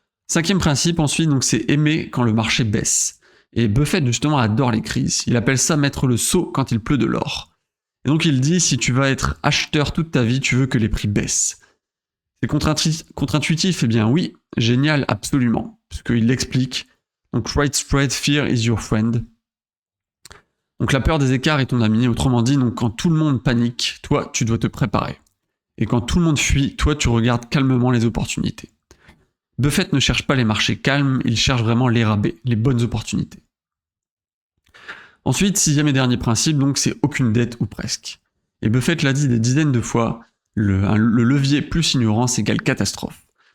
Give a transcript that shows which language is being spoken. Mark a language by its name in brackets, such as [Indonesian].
[French] Cinquième principe ensuite, donc c'est aimer quand le marché baisse. Et Buffett justement adore les crises. Il appelle ça mettre le seau quand il pleut de l'or. Et donc il dit, si tu vas être acheteur toute ta vie, tu veux que les prix baissent. C'est contre-intuitif, eh bien oui, génial, absolument. Parce qu'il l'explique. [English] Donc widespread fear is your friend. [French] Donc la peur des écarts est ton ami. Autrement dit, donc quand tout le monde panique, toi, tu dois te préparer. Et quand tout le monde fuit, toi, tu regardes calmement les opportunités. Buffett ne cherche pas les marchés calmes, il cherche vraiment les rabais, les bonnes opportunités. Ensuite, sixième et dernier principe, donc c'est aucune dette ou presque. Et Buffett l'a dit des dizaines de fois, le levier plus ignorance égale catastrophe.